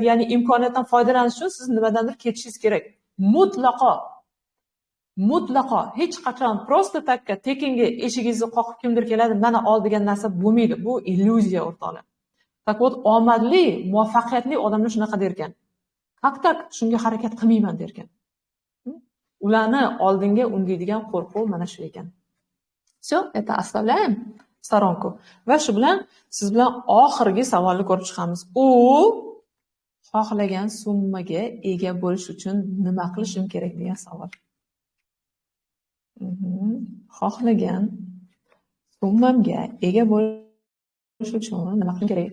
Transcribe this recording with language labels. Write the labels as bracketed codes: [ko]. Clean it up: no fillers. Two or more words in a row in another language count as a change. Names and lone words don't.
[uz] Ya'ni imkoniyatdan foydalanish uchun siz nimadandir ketishingiz kerak. Mutlaqo hech qachon prosta takka tekinga eshigingizni qoqib kimdir keladi, mana ol degan narsa bo'lmaydi. Bu illyuziya o'rtoqlar. [ru] Tak вот, [uz] omadli, muvaffaqiyatli odamlar shunaqa derkan. Tak shunga harakat qilmayman derkan. Ularni oldinga undaydigan qo'rquv mana shu ekan. [ru] Всё, это оставляем в сторонку. [uz] Va shu bilan siz bilan oxirgi savolni ko'rib chiqamiz. U xohlagan summaga ega bo'lish uchun nima qilishim kerak degan savol. Xohlagan summamga ega bo'lish uchun nima qilishim kerak?